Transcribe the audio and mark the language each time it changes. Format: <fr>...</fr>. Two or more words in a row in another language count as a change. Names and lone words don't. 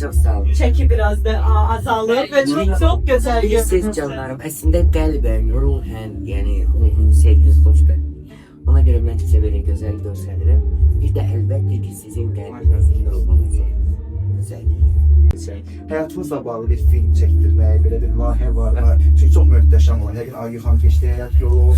<tr>Çok sağ olun. Çeki biraz da azalır ve çok güzel Siz görünürsünüz.</tr> <az>canlarım aslında qəlbən, ruhen, yəni ruhun sevginiz xoşbəxt. Ona görə mən sizə belə gözəl göstərirəm. Bir də əlbəttə ki sizin qəlbinizin ruhunuz gözəl. Həyatınızla bağlı bir film çəkdirmək, belə bir layihə var. Çünki çox möhtəşəm olur. Yəqin Aygül xanım keçdiyi həyat yolu olsun.</az>